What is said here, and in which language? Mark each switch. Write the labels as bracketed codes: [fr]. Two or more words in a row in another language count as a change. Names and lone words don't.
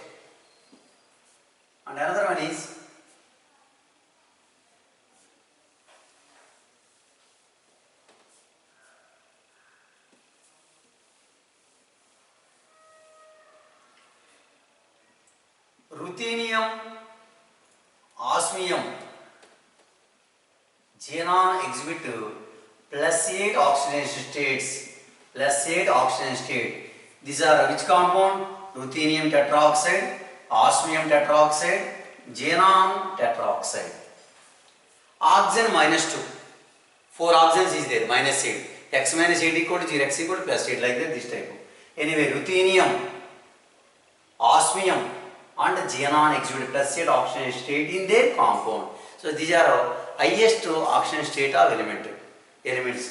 [en] And another one is ruthenium, osmium. Xenon exhibit plus 8 oxidation states. Plus 8 oxidation state. These are which compound? Ruthenium tetroxide, osmium tetroxide, xenon tetroxide. Oxygen minus 2. 4 oxygens is there, minus 8. X minus 8 equal to 0, X equal to plus 8, like that, this type. Anyway, ruthenium, osmium and xenon exhibit plus 8 oxidation state in their compound. So these are highest oxidation state of elements.